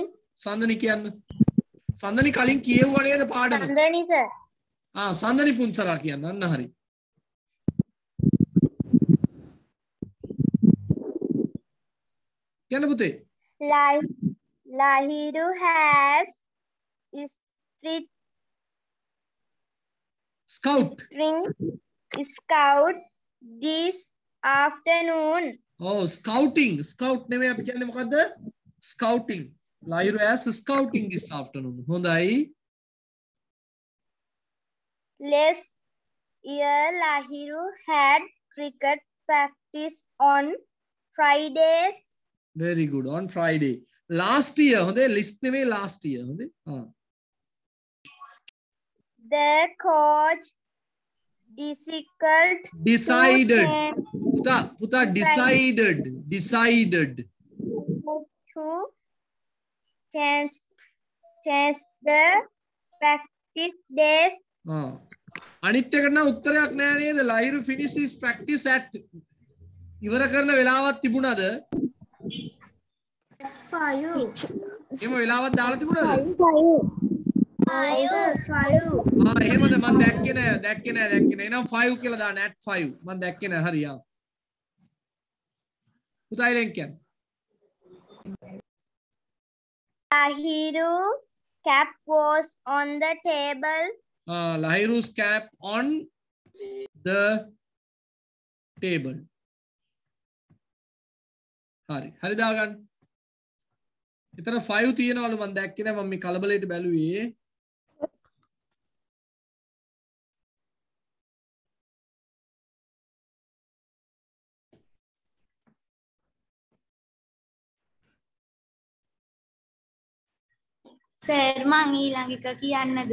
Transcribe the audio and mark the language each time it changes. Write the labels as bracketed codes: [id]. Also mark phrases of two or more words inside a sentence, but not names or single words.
[si] සඳනි කියන්නේ. සඳනි කලින් කියෙව්වා නේද පාඩම? සඳනි සර්. සඳනි පුන්සරා කියන්න. අන්න හරි. කියන්න පුතේ. [en] Lahiru has scout this afternoon. [si] Scouting. Scout නෙමෙයි අපි කියන්නේ මොකද්ද? [en] Scouting. Lahiru has scouting this afternoon. [si] හොඳයි. [en] Last year Lahiru had cricket practice on Fridays. Very good. On Friday. Last year, [si] හොඳේ list නෙමෙයි [en] last year. [si] හොඳේ. [en] The coach decided. පුතා decided to change the practice days. [si] අනිත් එකට නම් උත්තරයක් නෑ නේද? [en] Lahiru finishes practice at [si] ඉවර කරන වෙලාවක් තිබුණාද? 5. එහෙම වෙලාවක් දාලා තිබුණාද? 5. එහෙමද? මම දැක්කේ නෑ. එහෙනම් 5 කියලා දාන්න at 5. මම දැක්කේ නෑ. හරි පුතා ඉලෙන් කියන්නේ. [en] Lahiru's cap was on the table. Lahiru's cap on the table. [si] හරි දාගන්න. එතන 5 තියෙනවලු මම දැක්කේ නෑ. මම මේ කලබලයට බැලුවේ. සර් මං ඊළඟ එක කියන්නද?